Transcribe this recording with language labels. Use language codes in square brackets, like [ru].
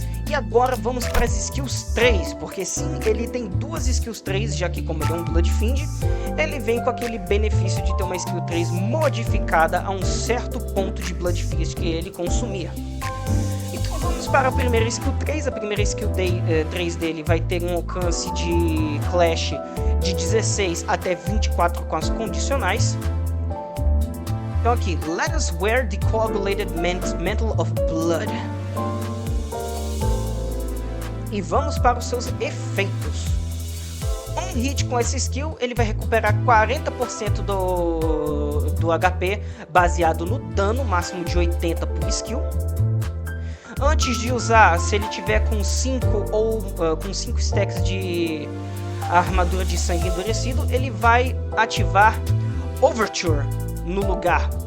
[pt] E agora vamos para as skills 3, porque sim, ele tem 2 skills 3, já que como ele é um Bloodfiend, ele vem com aquele benefício de ter uma skill 3 modificada a um certo ponto de Bloodfeast que ele consumia. Então vamos para a primeira skill 3, a primeira skill 3 dele vai ter um alcance de Clash de 16 até 24 com as condicionais. Então aqui, [en] Let us wear the coagulated mantle of blood. [pt] E vamos para os seus efeitos. Um hit com essa skill, ele vai recuperar 40% do HP, baseado no dano, máximo de 80 por skill. Antes de usar, se ele tiver com 5 stacks de armadura de sangue endurecido, ele vai ativar Overture no lugar,